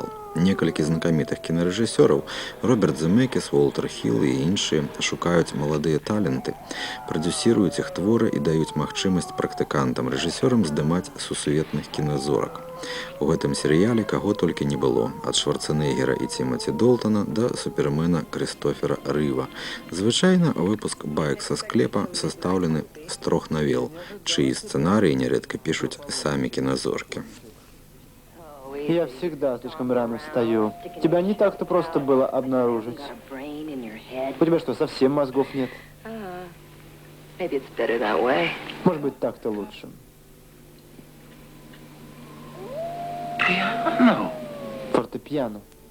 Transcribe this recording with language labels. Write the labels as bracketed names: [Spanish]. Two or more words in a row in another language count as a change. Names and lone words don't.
[Belarusian] Некалькі знакамітых кінарэжысёраў, Роберт Земекіс, Уолтер Хілл і іншыя, шукаюць маладыя таленты, прадзюсіруюць іх творы і даюць магчымасць практыкантам-рэжысёрам здымаць сусветных кіназорак. У гэтым серыяле каго толькі не было, ад Шварцэнеггера і Тімаці Долтана да супермена Крыстофера Рыва. Звычайна выпуск баек са склепа састаўлены з 3 навел, чыі сцэнарыі нярэдка пішуць самі кіназоркі. [Russian] Я всегда слишком рано встаю. Тебя не так-то просто было обнаружить. У тебя что, совсем мозгов нет? Может быть, так-то лучше. Фортепиано.